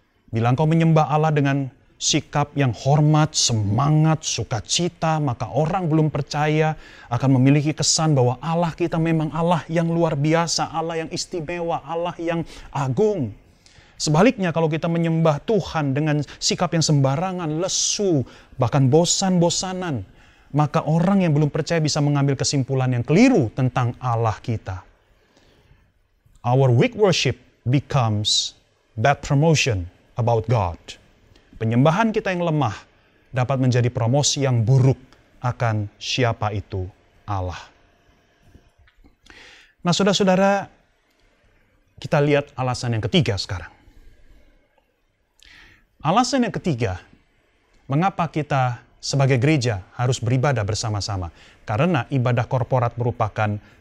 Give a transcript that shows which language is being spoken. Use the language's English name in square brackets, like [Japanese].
[Indonesian] Bila engkau menyembah Allah dengan sikap yang hormat, semangat, sukacita, maka orang belum percaya akan memiliki kesan bahwa Allah kita memang Allah yang luar biasa, Allah yang istimewa, Allah yang agung. Sebaliknya, kalau kita menyembah Tuhan dengan sikap yang sembarangan, lesu, bahkan bosan-bosanan, maka orang yang belum percaya bisa mengambil kesimpulan yang keliru tentang Allah kita. [English] Our weak worship becomes bad promotion about God. [Indonesian] Penyembahan kita yang lemah dapat menjadi promosi yang buruk akan siapa itu Allah. Nah, saudara-saudara, kita lihat alasan yang ketiga sekarang. Alasan yang ketiga, mengapa kita sebagai gereja harus beribadah bersama-sama? Karena ibadah korporat merupakan